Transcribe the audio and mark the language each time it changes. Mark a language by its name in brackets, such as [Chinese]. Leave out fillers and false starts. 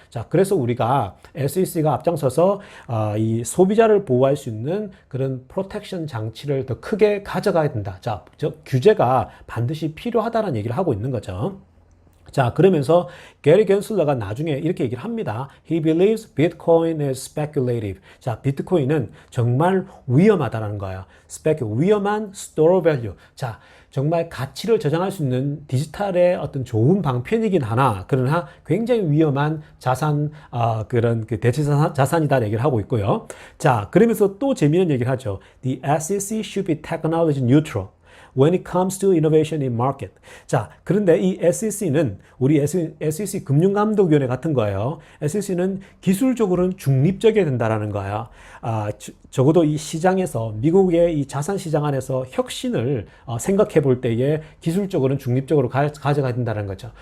[Korean] 자, 그래서 우리가 SEC가 앞장서서 이 소비자를 보호할 수 있는 그런 프로텍션 장치를 더 크게 가져가야 된다. 자, 규제가 반드시 필요하다는 얘기를 하고 있는 거죠. 자, 그러면서 게리 갠슬러가 나중에 이렇게 얘기를 합니다. [English] He believes Bitcoin is speculative. [Korean] 자, 비트코인은 정말 위험하다라는 거예요. 위험한 store value. 자, 정말 가치를 저장할 수 있는 디지털의 어떤 좋은 방편이긴 하나, 그러나 굉장히 위험한 자산, 그런 그 대체 자산이다 얘기를 하고 있고요. 자, 그러면서 또 재미있는 얘기를 하죠. [English] The SEC should be technology neutral when it comes to innovation in market. [Korean] 자, 그런데 이 SEC는 우리 SEC 금융감독위원회 같은 거예요. SEC는 기술적으로는 중립적이어야 된다라는 거예요. 적어도 이 시장에서, 미국의 이 자산 시장 안에서 혁신을 생각해 볼 때에 기술적으로는 중립적으로 가져가야 된다는 거죠.